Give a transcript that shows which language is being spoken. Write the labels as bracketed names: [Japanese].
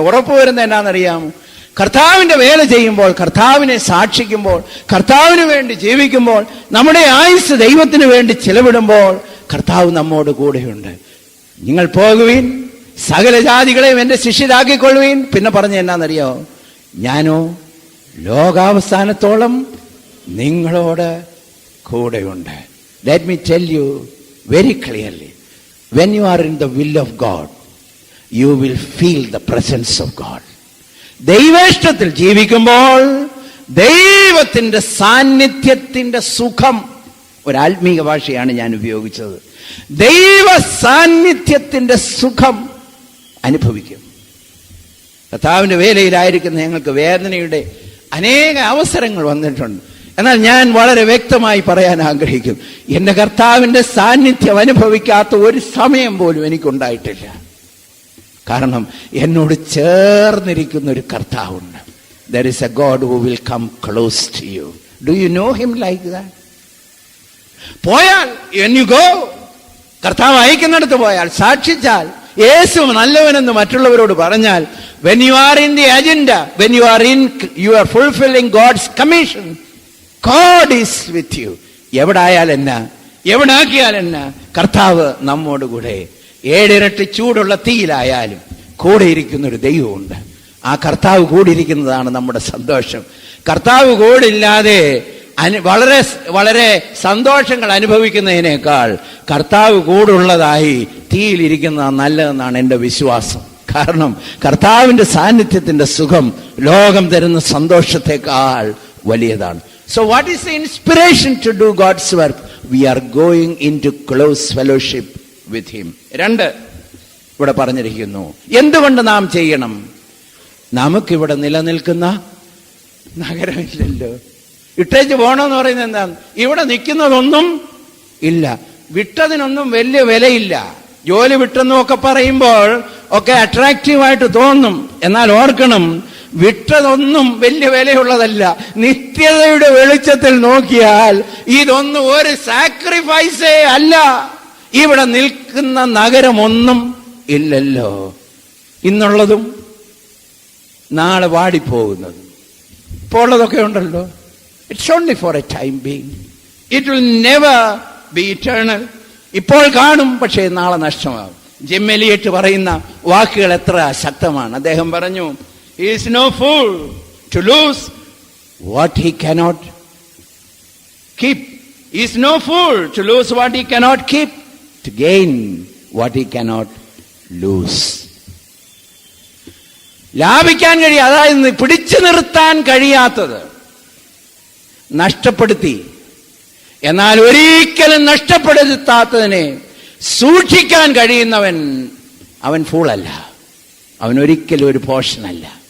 [Malayalam] ഉറപ്പ് വരുന്നത് എന്നാണെന്നറിയാമോ? കർത്താവിന്റെ വേല ചെയ്യുമ്പോൾ, കർത്താവിനെ സാക്ഷിക്കുമ്പോൾ, കർത്താവിന് വേണ്ടി ജീവിക്കുമ്പോൾ, നമ്മുടെ ആയുസ് ദൈവത്തിന് വേണ്ടി ചെലവിടുമ്പോൾ കർത്താവ് നമ്മോട് കൂടെയുണ്ട്. നിങ്ങൾ പോകുവീൻ, സകല ജാതികളെയും എന്റെ ശിഷ്യരാക്കിക്കൊള്ളുവീൻ. പിന്നെ പറഞ്ഞ എന്നാന്നറിയോ? ഞാനോ ലോകാവസാനത്തോളം നിങ്ങളോട് കൂടെയുണ്ട്. [English] Let me tell you very clearly, when you are in the will of God, you will feel the presence of God. [Malayalam] ദൈവേഷ്ടത്തിൽ ജീവിക്കുമ്പോൾ ദൈവത്തിന്റെ സാന്നിധ്യത്തിന്റെ സുഖം, ഒരു ആത്മീക ഭാഷയാണ് ഞാൻ ഉപയോഗിച്ചത്, ദൈവ സാന്നിധ്യത്തിന്റെ സുഖം അനുഭവിക്കും. കർത്താവിന്റെ വേലയിലായിരിക്കുന്ന ഞങ്ങൾക്ക് വേദനയുടെ അനേക അവസരങ്ങൾ വന്നിട്ടുണ്ട്. എന്നാൽ ഞാൻ വളരെ വ്യക്തമായി പറയാൻ ആഗ്രഹിക്കും, എന്റെ കർത്താവിന്റെ സാന്നിധ്യം അനുഭവിക്കാത്ത ഒരു സമയം പോലും എനിക്കുണ്ടായിട്ടില്ല. കാരണം എന്നോട് ചേർന്നിരിക്കുന്ന ഒരു കർത്താവുണ്ട്. [English] There is a God who will come close to you. Do you know him like that? [Malayalam] പോയാൽ, [English] when you go, [Malayalam] കർത്താവ് അയക്കുന്നിടത്ത് പോയാൽ, സാക്ഷിച്ചാൽ, യേശു നല്ലവനെന്ന് മറ്റുള്ളവരോട് പറഞ്ഞാൽ, [English] when you are in the agenda, when you are fulfilling God's commission, God is with you. [Malayalam] എവിടായാലെന്നാ, എവിടാക്കിയാലെന്നാ, കർത്താവ് നമ്മോട് കൂടെ. 7 ഇരട്ടി ചൂടുള്ള തീയിലായാലും കൂടെ ഇരിക്കുന്ന ഒരു ദൈവമുണ്ട്. ആ കർത്താവ് കൂടിയിരിക്കുന്നതാണ് നമ്മുടെ സന്തോഷം. കർത്താവ് കൂടില്ലാതെ വളരെ വളരെ സന്തോഷങ്ങൾ അനുഭവിക്കുന്നതിനേക്കാൾ കർത്താവ് കൂടുള്ളതായി തീയിലിരിക്കുന്നതാണ് നല്ലതെന്നാണ് എൻ്റെ വിശ്വാസം. കാരണം കർത്താവിന്റെ സാന്നിധ്യത്തിന്റെ സുഖം ലോകം തരുന്ന സന്തോഷത്തെക്കാൾ വലിയതാണ്. [English] So what is the inspiration to do God's work? We are going into close fellowship with him. 2, [Malayalam] ഇവിടെ പറഞ്ഞിരിക്കുന്നു. എന്തുകൊണ്ട് നാം ചെയ്യണം? നമുക്കിവിടെ നിലനിൽക്കുന്ന നഗരമില്ലല്ലോ. ഇട്ടേച്ച് പോകണമെന്ന് പറയുന്നത് എന്താണ്? ഇവിടെ നിൽക്കുന്നതൊന്നും ഇല്ല. വിട്ടതിനൊന്നും വലിയ വിലയില്ല. ജോലി വിട്ടെന്നൊക്കെ പറയുമ്പോൾ ഒക്കെ അട്രാക്റ്റീവായിട്ട് തോന്നും. എന്നാൽ ഓർക്കണം, വിട്ടതൊന്നും വലിയ വിലയുള്ളതല്ല. നിത്യതയുടെ വെളിച്ചത്തിൽ നോക്കിയാൽ ഇതൊന്നും ഒരു സാക്രിഫൈസേ അല്ല. ഇവിടെ നിൽക്കുന്ന നഗരമൊന്നും ഇല്ലല്ലോ. ഇന്നുള്ളതും നാളെ വാടിപ്പോകുന്നതും ഇപ്പോൾ ഉള്ളതൊക്കെ ഉണ്ടല്ലോ. [English] It's only for a time being. It will never be eternal. [Malayalam] ഇപ്പോൾ കാണും, പക്ഷേ നാളെ നഷ്ടമാകും. ജിം എലിയട്ട് പറയുന്ന വാക്കുകൾ എത്ര ശക്തമാണ്. അദ്ദേഹം പറഞ്ഞു, [English] he is no fool to lose what he cannot keep. He is no fool to lose what he cannot keep, to gain what he cannot lose. [Malayalam] ലാഭിക്കാൻ കഴിയും, അതായത് പിടിച്ചു നിർത്താൻ കഴിയാത്തത് നഷ്ടപ്പെടുത്തി, എന്നാൽ ഒരിക്കലും നഷ്ടപ്പെടുത്താത്തതിനെ സൂക്ഷിക്കാൻ കഴിയുന്നവൻ അവൻ ഫൂളല്ല, അവൻ ഒരിക്കലും ഒരു പോഷനല്ല.